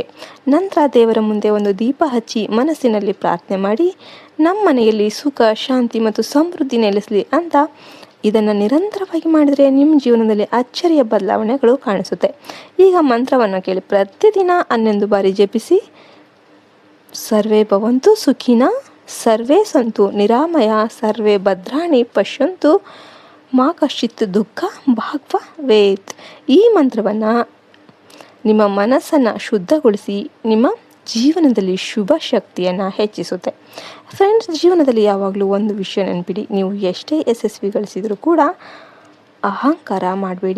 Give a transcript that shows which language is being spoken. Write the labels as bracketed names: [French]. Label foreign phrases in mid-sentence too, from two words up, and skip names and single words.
[Kannada] ನಂತರ ದೇವರ ಮುಂದೆ ಒಂದು ದೀಪ ಹಚ್ಚಿ ಮನಸ್ಸಿನಲ್ಲಿ ಪ್ರಾರ್ಥನೆ ಮಾಡಿ, ನಮ್ಮ ಮನೆಯಲ್ಲಿ ಸುಖ, ಶಾಂತಿ ಮತ್ತು ಸಮೃದ್ಧಿ ನೆಲೆಸಲಿ ಅಂತ. ಇದನ್ನು ನಿರಂತರವಾಗಿ ಮಾಡಿದರೆ ನಿಮ್ಮ ಜೀವನದಲ್ಲಿ ಅಚ್ಚರಿಯ ಬದಲಾವಣೆಗಳು ಕಾಣಿಸುತ್ತೆ. ಈಗ ಮಂತ್ರವನ್ನು ಕೇಳಿ. ಪ್ರತಿದಿನ 11 ಬಾರಿ ಜಪಿಸಿ. [Sanskrit] ಸರ್ವೇ ಭವಂತು ಸುಖಿನಃ, ಸರ್ವೇ ಸಂತು ನಿರಾಮಯ, ಸರ್ವೇ ಭದ್ರಾಣಿ ಪಶ್ಯಂತು, ಮಾ ಕಶ್ಚಿತ್ ದುಃಖ ಭಾಗ್ಭವೇತ್. [Kannada] ಈ ಮಂತ್ರವನ್ನು ನಿಮ್ಮ ಮನಸ್ಸನ್ನು ಶುದ್ಧಗೊಳಿಸಿ ನಿಮ್ಮ ಜೀವನದಲ್ಲಿ ಶುಭ ಶಕ್ತಿಯನ್ನು ಹೆಚ್ಚಿಸುತ್ತೆ. ಫ್ರೆಂಡ್ಸ್, ಜೀವನದಲ್ಲಿ ಯಾವಾಗಲೂ ಒಂದು ವಿಷಯ ನೆನಪಿಡಿ. ನೀವು ಎಷ್ಟೇ ಯಶಸ್ವಿ ಗಳಿಸಿದರೂ ಕೂಡ ಅಹಂಕಾರ ಮಾಡಬೇಡಿ.